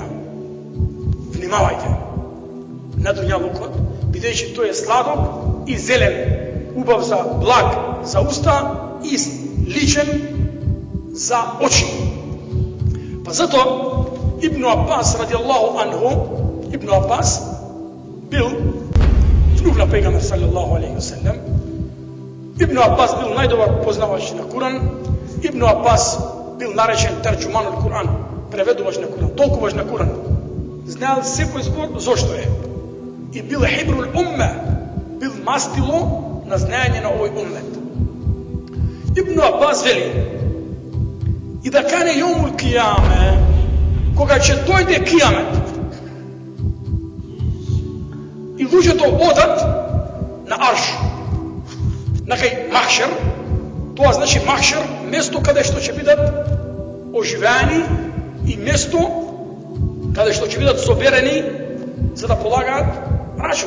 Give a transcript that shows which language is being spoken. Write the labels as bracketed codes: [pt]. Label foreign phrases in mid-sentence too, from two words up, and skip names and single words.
[mk] Внимавајте на дуњалукот, бидејќи тој е сладок и зелен, убав за благ за уста и личен за очи. Па затоа Ибн Аббас [ar] رضي الله عنه, [mk] Ибн Аббас бил внук на пегамбер [ar] صلى الله عليه وسلم. [mk] Ибн Аббас бил најдобар познавач на Куран. Ибн Аббас бил наречен терџуман од Куран, преведувач на Куран, толкуваш на Куран. Знаел секој збор зошто е. И бил [ar] حبر الأمة, [mk] бил мастило на знаење на овој уммет. Ибн Аббас вели, и [ar] إذا كان يوم القيامة, [mk] кога ќе дојде кијамет, и луѓето одат на арш, на кај махшер, тоа значи махшер, место каде што ќе бидат оживеани и место каде што ќе бидат соберени за да полагаат рачун.